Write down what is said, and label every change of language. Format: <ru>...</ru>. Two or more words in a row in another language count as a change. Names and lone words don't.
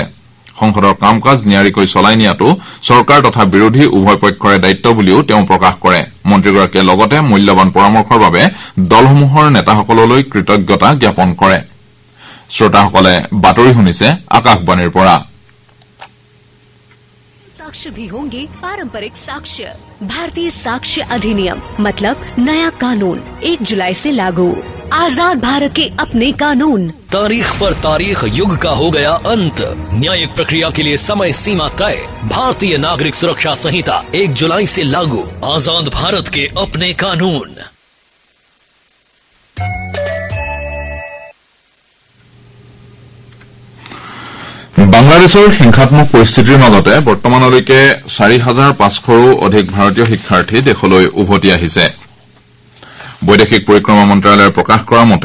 <as>সংসদৰ কাম কাজ নিয়াৰিকৈ চলাই নিয়াটো চৰকাৰ তথা বিৰোধী উভয় পক্ষৰে দায়িত্ব বুলিও তেওঁ প্ৰকাশ কৰে। মন্ত্ৰীগৰাকীয়ে লগতে মূল্যৱান পৰামৰ্শৰ বাবে দলসমূহৰ নেতাসকললৈ কৃতজ্ঞতা জ্ঞাপন কৰে শ্ৰোতাসকলে বাতৰি শুনিছে আকাশবাণীৰ পৰা</as> <hi>साक्ष्य भी होंगे पारंपरिक साक्ष्य भारतीय साक्ष्य अधिनियम मतलब नया कानून 1 जुलाई से लागू आजाद भारत के अपने कानून तारीख पर तारीख युग का हो गया अंत न्यायिक प्रक्रिया के लिए समय सीमा तय भारतीय नागरिक सुरक्षा संहिता 1 जुलाई से लागू आजाद भारत के अपने कानून</hi> <as>বাংলাদেশৰ হিংসাত্মক পৰিস্থিতিৰ মাজতে বৰ্তমানলৈকে ৪৫০০ৰো অধিক ভাৰতীয় শিক্ষাৰ্থী দেশলৈ উভতি আহিছে বৈদেশিক পৰিক্ৰমা মন্ত্ৰালয়ে প্ৰকাশ কৰা মতে</as>